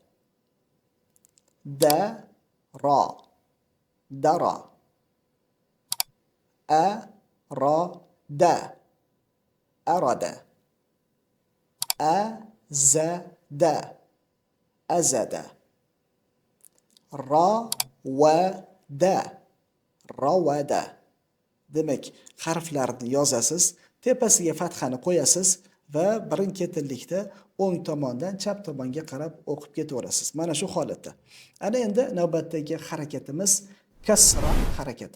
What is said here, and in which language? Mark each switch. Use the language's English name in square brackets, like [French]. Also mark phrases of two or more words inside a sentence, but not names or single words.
[Arabic] da ra, dara, a ra da, arada, a za da, azada, ra va da, ravada. [Uzbek] Demak, harflarni yozasiz, tepasiga fathani qo'yasiz va birin-ketinlikda o'ng tomondan chap tomonga qarab o'qib ketaverasiz. Mana shu holatda. Ana endi navbatdagi harakatimiz kasra harakati.